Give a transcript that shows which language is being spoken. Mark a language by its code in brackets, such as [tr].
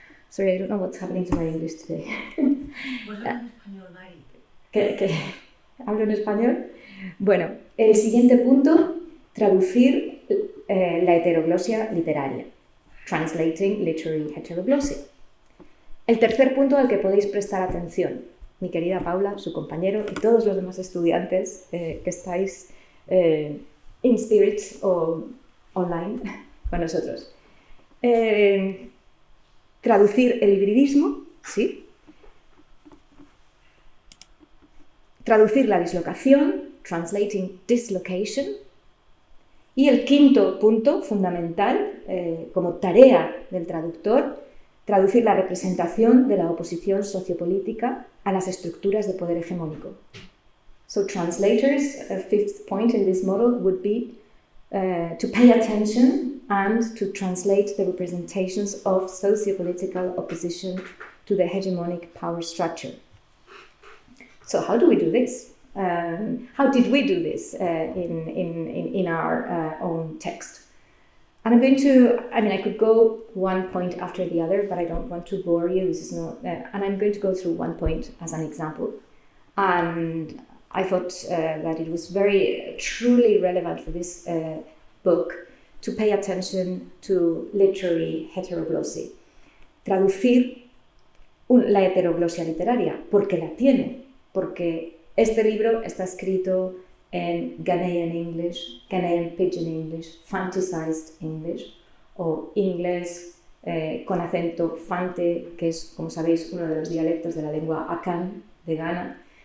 [en] Sorry, I don't know what's happening to my English today. [es] Pues habla en español, Mari. ¿Qué? ¿Hablo en español? Bueno, el siguiente punto, traducir la heteroglosia literaria. [en] Translating literary heteroglossia. [es] El tercer punto al que podéis prestar atención, mi querida Paula, su compañero y todos los demás estudiantes que estáis [en] in spirit [es] o online con nosotros. Traducir el hibridismo, ¿sí? Traducir la dislocación, [en] translating dislocation. [es] Y el quinto punto fundamental, como tarea del traductor, traducir la representación de la oposición sociopolítica a las estructuras de poder hegemónico. [en] So translators, a fifth point in this model would be to pay attention and to translate the representations of sociopolitical opposition to the hegemonic power structure. So how do we do this? How did we do this in our own text? And I'm going to, I could go one point after the other, but I don't want to bore you. This is not, and I'm going to go through one point as an example. And I thought that it was very truly relevant for this book to pay attention to literary heteroglossy. [es] Traducir la heteroglosia literaria, porque la tiene, porque este libro está escrito en Ghanaian English, Ghanaian Pidgin English, Fanticized English o inglés con acento Fante, que es, como sabéis, uno de los dialectos de la lengua Akan de Ghana.